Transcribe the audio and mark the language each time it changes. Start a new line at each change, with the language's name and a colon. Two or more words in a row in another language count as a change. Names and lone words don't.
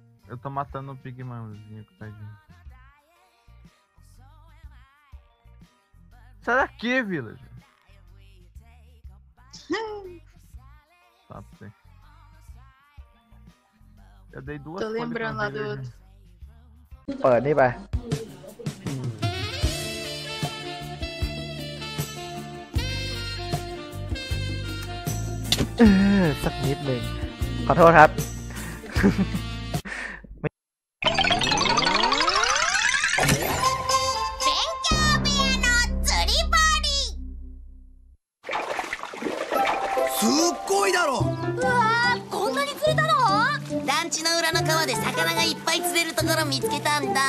Portuguese: Eu tô matando o Pigmanzinho, tadinho. Sai daqui, Village. Tá pra você. Eu dei duas. Tô lembrando lá do outro.
Thai: เปิดนี่ไป สักนิดหนึ่งขอโทษครับ
Japanese: すっごいだろ。うわー、こんなに釣れたの？団地の裏の川で魚がいっぱい釣れるところ見つけたんだ。